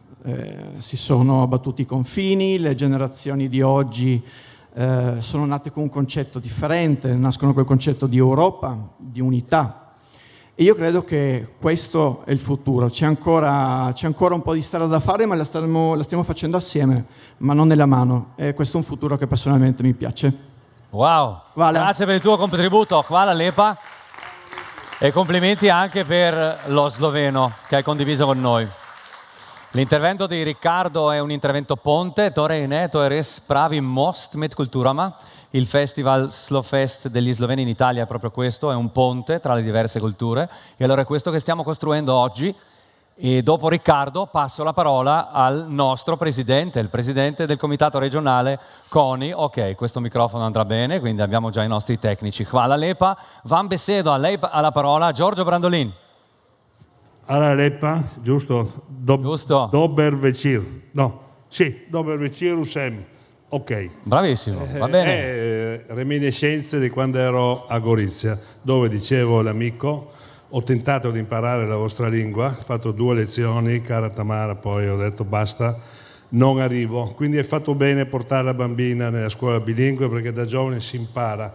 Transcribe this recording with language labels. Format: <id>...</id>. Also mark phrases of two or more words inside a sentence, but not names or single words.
<it>Si sono abbattuti i confini, le generazioni di oggi sono nate con un concetto differente, nascono col concetto di Europa, di unità. E io credo che questo è il futuro. C'è ancora un po' di strada da fare, ma la stiamo facendo assieme, ma non nella mano. E questo è un futuro che personalmente mi piace. Wow, grazie per il tuo contributo.</it> <sl>Hvala lepa.</sl> <it>E complimenti anche per lo sloveno che hai condiviso con noi. L'intervento di Riccardo è un intervento ponte,</it> <sl>torej ne, to je res pravi most med kulturama.</sl> <it>Il festival Slofest degli sloveni in Italia è proprio questo, è un ponte tra le diverse culture. E allora è questo che stiamo costruendo oggi. E dopo Riccardo passo la parola al nostro presidente, il presidente del comitato regionale CONI. Ok, questo microfono andrà bene, quindi abbiamo già i nostri tecnici.</it> <sl>Hvala lepa. Vam besedo,</sl> <it>a lei alla parola Giorgio Brandolin.</it> <sl>Hvala lepa,</sl> <it>giusto? Giusto.</it> <sl>Dober večer. No, sì, dober večer vsem.</sl> <it>Ok. Bravissimo, va bene. Reminiscenze di quando ero a Gorizia, dove dicevo l'amico, ho tentato di imparare la vostra lingua, ho fatto 2 lezioni, cara Tamara, poi ho detto basta, non arrivo. Quindi hai fatto bene portare la bambina nella scuola bilingue, perché da giovane si impara.</it>